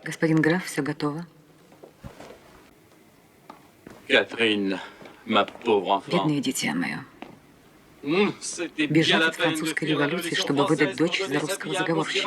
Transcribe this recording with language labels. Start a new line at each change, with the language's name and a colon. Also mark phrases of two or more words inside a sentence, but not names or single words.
Russian: Господин граф, все готово.
French: Catherine, ma pauvre enfant.
Russian: Бедное дитя мое.
French: C'était bien
Russian: Бежать
French: la
Russian: от
French: peine de
Russian: французской
French: fuir la
Russian: революции,
French: révolution
Russian: чтобы выдать
French: française
Russian: дочь
French: pour
Russian: за
French: donner
Russian: русского
French: sa fille à un
Russian: заговорщика.